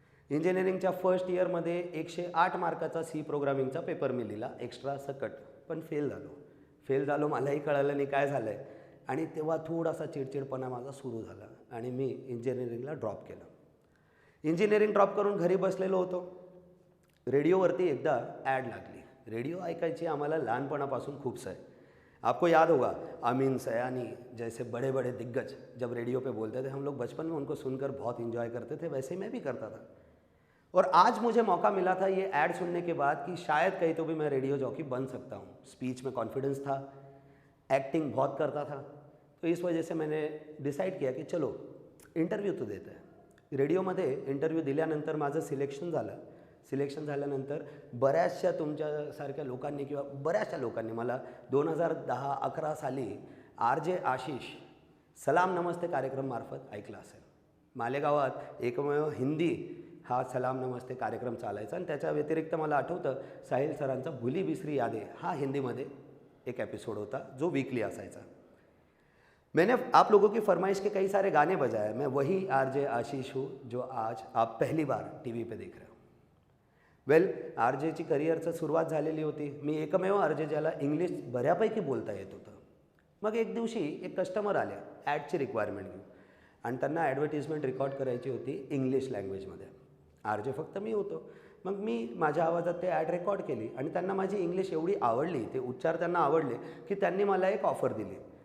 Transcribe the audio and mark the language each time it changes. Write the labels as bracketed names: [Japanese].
[Marathi] इंजिनिअरिंगच्या फर्स्ट इयरमध्ये 108 मार्काचा C प्रोग्रामिंगचा paper मी लिहिला, एक्स्ट्रा सकट, पण फेल झालो. मलाही कळालं नाही काय झालं आहे, आणि तेव्हा थोडासा चिडचिडपणा माझा सुरू झाला आणि मी इंजिनिअरिंगला ड्रॉप केलं. इंजिनिअरिंग ड्रॉप करून घरी बसलेलो होतो. रेडिओवरती एकदा ॲड लागली. रेडिओ ऐकायची आम्हाला लहानपणापासून खूप सवय. [Hindi] आपको याद होगा अमीन सयानी जैसे बड़े बड़े दिग्गज जब रेडियो पे बोलते थे, हम लोग बचपन में उनको सुनकर बहुत इंजॉय करते थे, वैसे ही मैं भी करता था. और आज मुझे मौका मिला था ये ऐड सुनने के बाद कि शायद कहीं तो भी मैं रेडियो जॉकी बन सकता हूँ. स्पीच में कॉन्फिडेंस था, एक्टिंग बहुत करता था, तो इस वजह से मैंने डिसाइड किया की चलो इंटरव्ह्यू तो देते आहे. [Marathi] रेडिओमध्ये इंटरव्ह्यू दिल्यानंतर माझं सिलेक्शन झालं. सिलेक्शन झाल्यानंतर बऱ्याचशा तुमच्यासारख्या लोकांनी किंवा बऱ्याचशा लोकांनी मला 2010-11 साली RJ आशिष सलाम नमस्ते कार्यक्रममार्फत ऐकला असेल. मालेगावात एकमेव हिंदी हा सलाम नमस्ते कार्यक्रम चालायचा आणि त्याच्या व्यतिरिक्त मला आठवतं साहिल सरांचा भुली बिसरी यादे हा हिंदीमध्ये एक एपिसोड होता जो वीकली असायचा. [Hindi] मैंने आप लोगों की फरमाइश के कई सारे गाने बजाए. मैं वही आरजे आशीष हूँ जो आज आप पहली बार टीव्ही पे देख रहे हो. [Marathi] वेल, आरजेची करिअरचं सुरुवात झालेली होती. मी एकमेव आरजे ज्याला इंग्लिश बऱ्यापैकी बोलता येत होतं. मग एक दिवशी एक कस्टमर आले ॲडची रिक्वायरमेंट घेऊन आणि त्यांना ॲडव्हर्टिजमेंट रेकॉर्ड करायची होती इंग्लिश लँग्वेजमध्ये. आरजे फक्त मी होतो. मग मी माझ्या आवाजात ते ॲड रेकॉर्ड केली आणि त्यांना माझी इंग्लिश एवढी आवडली, ते उच्चार त्यांना आवडले की त्यांनी मला एक ऑफर दिली.